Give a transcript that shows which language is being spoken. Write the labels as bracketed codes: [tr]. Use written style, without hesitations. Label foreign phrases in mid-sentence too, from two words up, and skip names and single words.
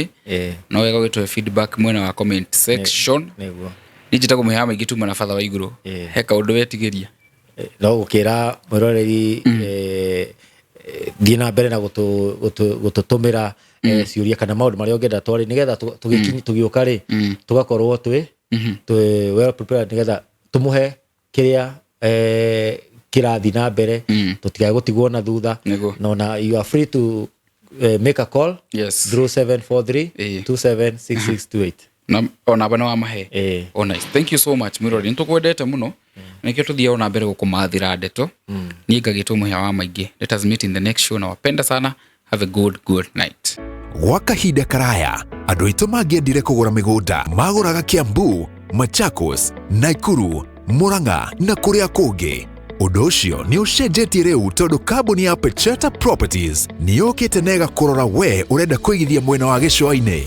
[ki] No wega ũgĩtwe feedback mwena wa comment section. Nĩguo. Nĩnjĩtagwo Mũheha Maingĩ tuma na Father wa Igũrũ. Heka ũndũ wetigĩria. No gũkĩra mwĩroreri thiĩ na mbere na gũtũtũmĩra ciũria kana maũndũ marĩa ũngĩenda twarĩ nĩgetha tũgĩũka rĩ tũgakorwo twĩ [en] well prepared [ki] nĩgetha tũmũhe kĩrĩa kĩrathi na mbere tũtigae gũtigwo na thutha na [en] you are free to make a call through [ki] 743 276628 na ona bana wa mahe. [en] Oh nice, thank you so much [ki] mwĩroreri nĩtũkwendete mũno nikio tuthiao na mbere gũkũmathira ndeto niĩ ngagĩtwo Mũheha Maingĩ. [en] Let us meet in the next show na [sw] wapenda sana. [en] Have a good night. [ki] Gwa kahinda karaya andũ aitũ mangĩendire kũgũra mĩgũnda magũraga Kiambu, Machakos, Nakuru, Murang'a na kũrĩa kũngĩ. Ũndũ ũcio nĩ ũcenjetie rĩu tondũ kambuni ya Pecheta Properties nĩ yũkĩte na ĩgakũrora we ũrenda kũigithia mwena wa gĩcũa-inĩ.